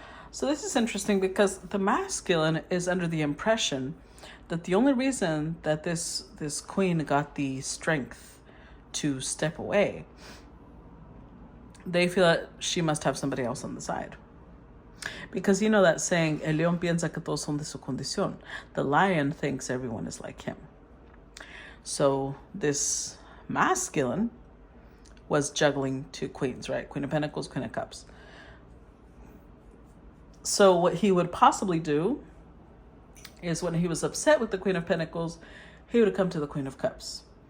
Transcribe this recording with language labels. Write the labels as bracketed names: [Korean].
[English] So this is interesting because the masculine is under the impression that the only reason that this queen got the strength to step away, they feel that she must have somebody else on the side. Because you know that saying, [Spanish] el león piensa que todos son de su condición. [English] The lion thinks everyone is like him. So this masculine was juggling two queens, right? Queen of Pentacles, Queen of Cups. So what he would possibly do is when he was upset with the Queen of Pentacles, he would come to the Queen of Cups.